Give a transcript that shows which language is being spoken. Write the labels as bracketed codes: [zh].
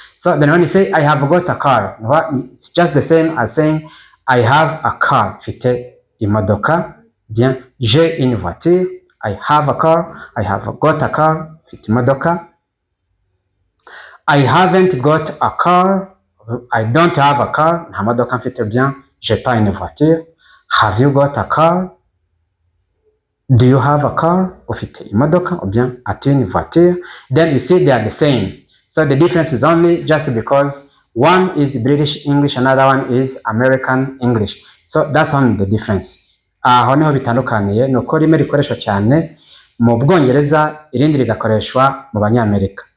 [en] So then when you say I have got a car, it's just the same as saying I have a car, [rw] mfite imodoka. [fr] Bien, j'ai une voiture, [en] I have a car, I have got a car, [rw] mfite imodoka. [en] I haven't got a car, I don't have a car, [rw] nta modoka mfite. [fr] Bien, j'ai pas une voiture. [en] Have you got a car? Do you have a car? [rw] Ufite imodoka, [fr] ou bien as-tu une voiture? [en] Then you see they are the same. So the difference is only just because one is British English, another one is American English. So that's only the difference. [rw] Aho niho bitandukaniye, nuko rimwe rikoreshwa cyane mu Bwongereza, irindi rigakoreshwa mu Banyamerika.